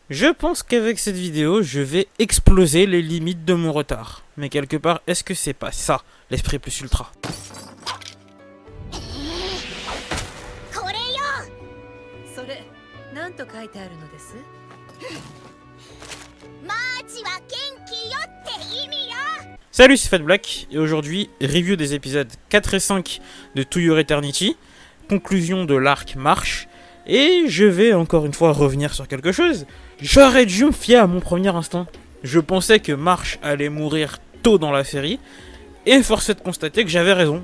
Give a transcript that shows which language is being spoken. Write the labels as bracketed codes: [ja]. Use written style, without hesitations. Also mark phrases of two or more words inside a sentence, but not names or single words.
[fr] Je pense qu'avec cette vidéo, je vais exploser les limites de mon retard. Mais quelque part, est-ce que c'est pas ça, l'esprit plus ultra? [ja] これよ。それ何と書いてあるのです？マーチは元気よって意味よ。 [fr] Salut, c'est Fat Black, et aujourd'hui, review des épisodes 4 et 5 de To Your Eternity, conclusion de l'arc Marche, et je vais encore une fois revenir sur quelque chose. J'aurais dû me fier à mon premier instinct. Je pensais que Marche allait mourir tôt dans la série, et force est de constater que j'avais raison.